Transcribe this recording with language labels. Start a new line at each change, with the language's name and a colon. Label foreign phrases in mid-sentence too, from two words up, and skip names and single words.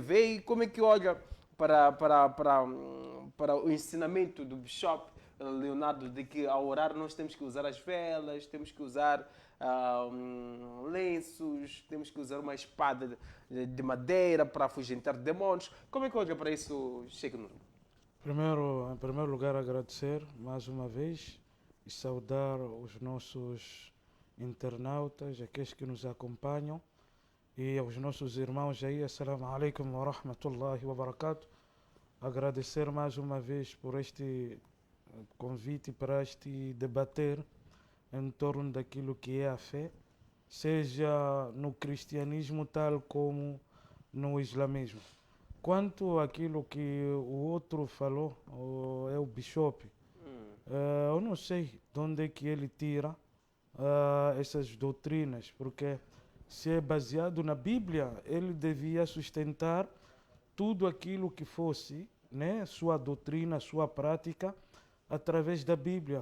Portuguese: E como é que olha para o ensinamento do Bishop Leonardo de que ao orar nós temos que usar as velas, temos que usar lenços, temos que usar uma espada de madeira para afugentar demônios. Como é que olha para isso, Sheikh Nur? Em primeiro lugar, agradecer mais uma vez e saudar os nossos internautas, aqueles que nos acompanham e aos nossos irmãos aí.
Arabic: السلام عليكم ورحمة الله وبركاته.
Portuguese: Agradecer mais uma vez por este convite para este debater em torno daquilo que é a fé, seja no cristianismo tal como no islamismo. Quanto àquilo que o outro falou, é o Bishop, eu não sei de onde é que ele tira essas doutrinas, porque se é baseado na Bíblia, ele devia sustentar tudo aquilo que fosse, né, sua doutrina, sua prática, através da Bíblia.